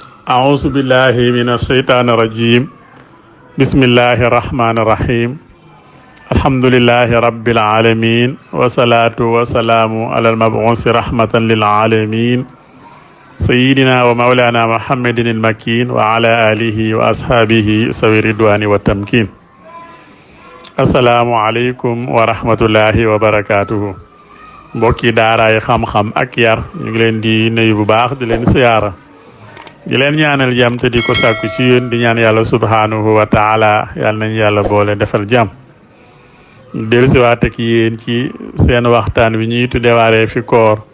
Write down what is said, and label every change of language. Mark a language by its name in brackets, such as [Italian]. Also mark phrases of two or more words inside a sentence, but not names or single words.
[Arabic] أعوذ بالله من الشيطان الرجيم بسم الله الرحمن الرحيم الحمد لله رب العالمين والصلاة والسلام على المبعوث رحمة للعالمين سيدنا ومولانا محمد المكين وعلى آله وأصحابه سوي الرضوان والتمكين السلام عليكم ورحمة الله وبركاته [Wolof] mbokki daaraay xam-xam ak yar ñu ngi leen di nuyu bu baax di leen siyaara di leen ñaanal jàmm te di ko sàkku ci yéen di ñaan yàlla [Arabic] سبحانه وتعالى [Wolof] yàlla nañ yàlla boole defal jàmm dellusiwaat ak yéen ci seen waxtaan wi ñuy tuddewaaree fi koor